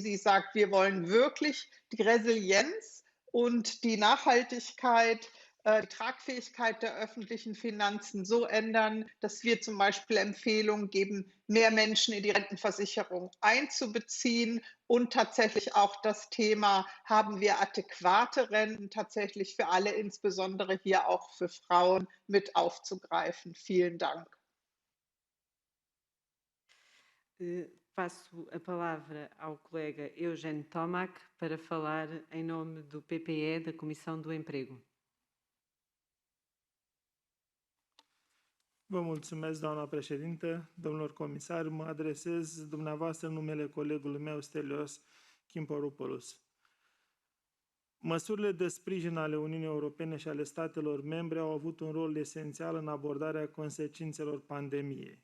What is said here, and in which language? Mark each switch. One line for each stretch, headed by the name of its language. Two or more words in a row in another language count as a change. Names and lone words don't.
German: sie sagt, wir wollen wirklich die Resilienz und die Nachhaltigkeit, die Tragfähigkeit der öffentlichen Finanzen so ändern, dass wir zum Beispiel Empfehlungen geben, mehr Menschen in die Rentenversicherung einzubeziehen und tatsächlich auch das Thema, haben wir adäquate Renten tatsächlich für alle, insbesondere hier auch für Frauen, mit aufzugreifen. Vielen Dank.
Portuguese: Passo a palavra ao colega Eugênio Tomac para falar em nome do PPE da Comissão do Emprego.
Romanian: Vă mulțumesc, doamna președintă, domnilor comisari. Mă adresez dumneavoastră în numele colegului meu, Stelios Kimporopoulos. Măsurile de sprijin ale Uniunii Europene și ale statelor membre au avut un rol esențial în abordarea consecințelor pandemiei.